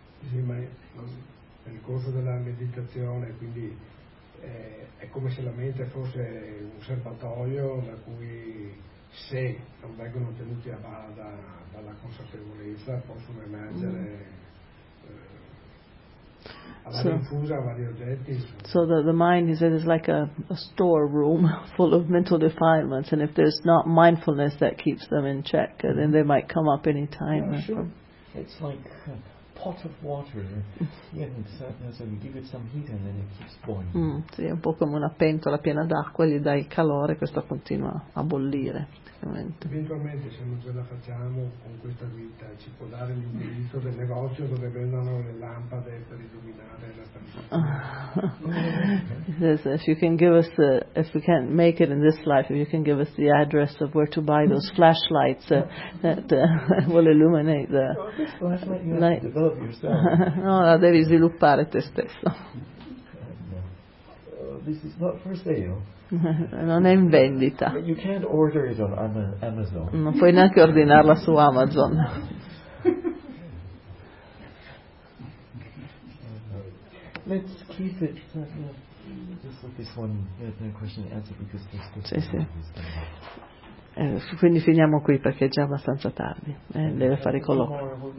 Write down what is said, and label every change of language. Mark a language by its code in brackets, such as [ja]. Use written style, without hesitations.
[it] Sì, ma nel corso della meditazione, quindi è come se la mente fosse un serbatoio da cui, se non vengono tenuti a bada dalla consapevolezza, possono emergere [en] So the mind is like a storeroom full of mental defilements, and if there's not mindfulness that keeps them in check, then they might come up any time. Sure. It's like pot of water in a certain sense, and you give it some heat and then it keeps boiling. [it] Sì, è un po' come una pentola piena d'acqua, gli dai il calore e questa continua a bollire. Eventualmente, se non ce la facciamo con questa vita, ci può dare l'indirizzo del negozio dove vendono le lampade per illuminare la stanza. [en] Yes, if you can give us the, if we can't make it in this life, if you can give us the address of where to buy those flashlights that will illuminate the night. Develop yourself. [it] No, la devi sviluppare te stesso. [en] This is not for sale. [it] Non è in vendita. [en] But you can't order it on Amazon. [it] Non puoi neanche ordinarla su Amazon. [en] Let's keep it. Just let this one question answer because this [it] is. Sì, sì. Quindi finiamo qui perché è già abbastanza tardi, deve fare i colloqui.